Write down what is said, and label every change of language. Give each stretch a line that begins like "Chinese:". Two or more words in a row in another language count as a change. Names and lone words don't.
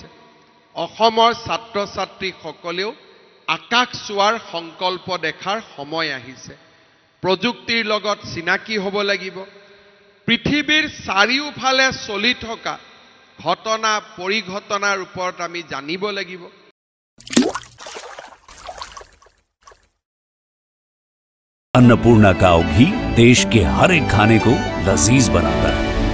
Assamese: অসমৰ ছাত্ৰ ছাত্ৰীসকলেও আকাশ চোৱাৰ সংকল্প দেখাৰ সময় আহিছে। প্ৰযুক্তিৰ লগত চিনাকি হ'ব লাগিব। পৃথিৱীৰ চাৰিওফালে চলি থকা ঘটনা পৰিঘটনাৰ ওপৰত আমি জানিব লাগিব।
Hindi: अन्नपूर्णा काव घी देश के हर एक खाने को लजीज बनाता है।